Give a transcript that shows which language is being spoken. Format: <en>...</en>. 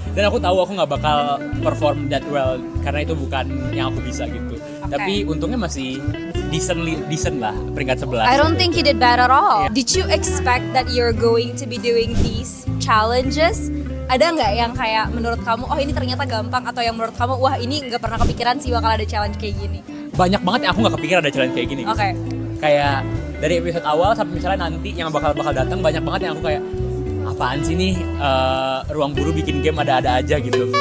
<id>Dan aku tahu aku nggak bakal</id> <en>perform that well</en> <id>karena itu bukan yang aku bisa gitu. Tapi untungnya masih decent lah, peringkat 11.</id> <en>I don't think you did bad at all. Did you expect that you're going to be doing these challenges?</en> <id>Ada nggak yang kayak menurut kamu, oh ini ternyata gampang, atau yang menurut kamu, wah ini nggak pernah kepikiran sih bakal ada challenge kayak gini? Banyak banget yang aku nggak kepikiran ada challenge kayak gini. Oke. Kayak dari episode awal sampai misalnya nanti yang bakal datang, banyak banget yang aku kayak apaan sih nih, ruang guru bikin game ada-ada aja gitu.</id>